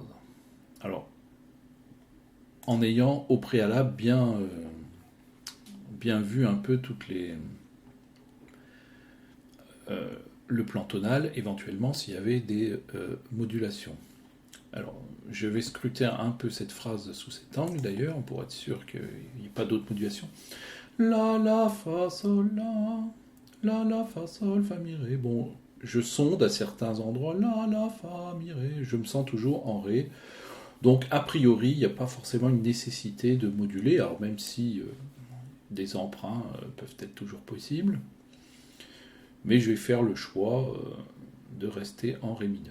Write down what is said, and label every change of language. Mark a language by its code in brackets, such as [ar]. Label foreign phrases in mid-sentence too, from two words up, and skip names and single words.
[fr] Alors, en ayant au préalable bien vu un peu toutes les le plan tonal, éventuellement s'il y avait des modulations. Alors, je vais scruter un peu cette phrase sous cet angle d'ailleurs, pour être sûr qu'il n'y ait pas d'autres modulations. La, fa, sol, la, fa, sol, fa, mi, ré. Bon, je sonde à certains endroits, la, fa, mi, ré. Je me sens toujours en ré. Donc, a priori, il n'y a pas forcément une nécessité de moduler, alors même si des emprunts peuvent être toujours possibles. Mais je vais faire le choix de rester en ré mineur.